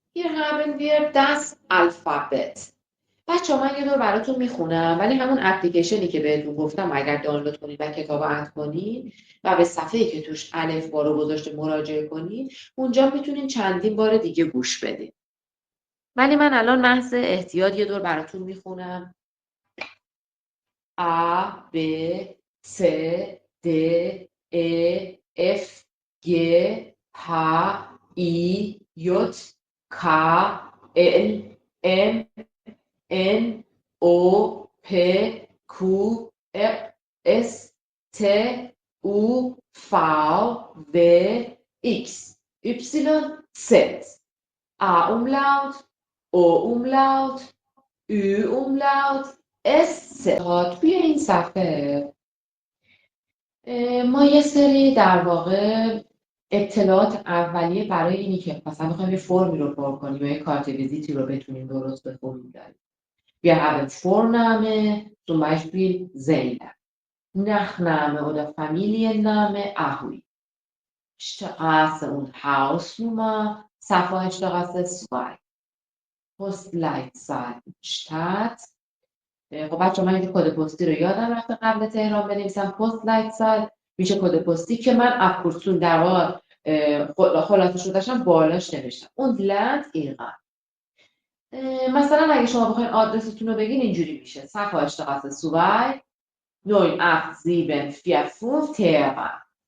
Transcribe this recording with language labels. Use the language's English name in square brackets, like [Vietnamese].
[German] Hier haben wir das Alphabet. [Persian] بچه‌ها من یه دور براتون میخونم ولی همون اپلیکیشنی که بهتون گفتم اگر دانلود کنید و کتاب اد کنید و به صفحه‌ای که توش الف با رو گذاشته مراجعه کنید اونجا میتونین چندین بار دیگه گوش بدید. ولی من الان محض احتیاط یه دور براتون میخونم. [German] A B C D E F G H I J K L M N O P Q R S T U V W X Y Z A Umlaut O Umlaut Ü Umlaut S [Persian] توی این صفحه ما یه سری در واقع اطلاعات اولیه برای اینی که مثلا بخوایم یه فرمی رو پر کنیم یا یه کارت ویزیتی رو بتونیم درست بخونیم داریم. [German] Wir haben Vorname, zum Beispiel Zeynep. Nachname oder Familienname Ahui. Straße und Hausnummer Safarstraße 2. Postleitzahl Stadt. [Persian] خب بچه‌ها من این کد پستی رو یادم رفته قبل تهران بنویسم. Postleitzahl میشه کد پستی که من ابکورسون در واقع خلاصش رو داشتم بالاش نوشتم. [German] Und Land Iran. [Persian] مثلا اگه شما بخواید آدرستون رو بگین اینجوری میشه Safarstraße 2 98745 تهران.